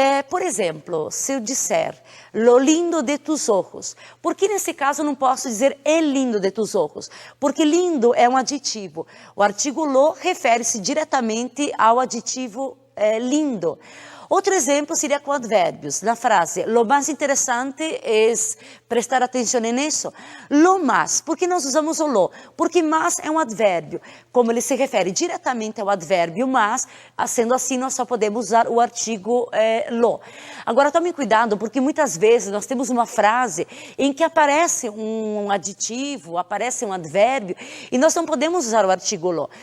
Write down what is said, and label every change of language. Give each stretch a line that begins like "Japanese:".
Portuguese: Por exemplo, se eu disser
Spanish: lo lindo de tus ojos,
Portuguese: por que nesse caso eu não posso dizer
Spanish: el lindo de tus ojos?
Portuguese: Porque lindo é um adjetivo. O artigo lo refere-se diretamente ao adjetivo lindo. Outro exemplo seria com advérbios. Na frase,
Spanish: lo más interesante es prestar atención en eso. Lo más,
Portuguese: por que nós usamos o lo? Porque más é um advérbio. Como ele se refere diretamente ao advérbio mas, sendo assim, nós só podemos usar o artigo lo. Agora, tome cuidado, porque muitas vezes nós temos uma frase em que aparece um adjetivo, aparece um advérbio, e nós não podemos usar o artigo lo.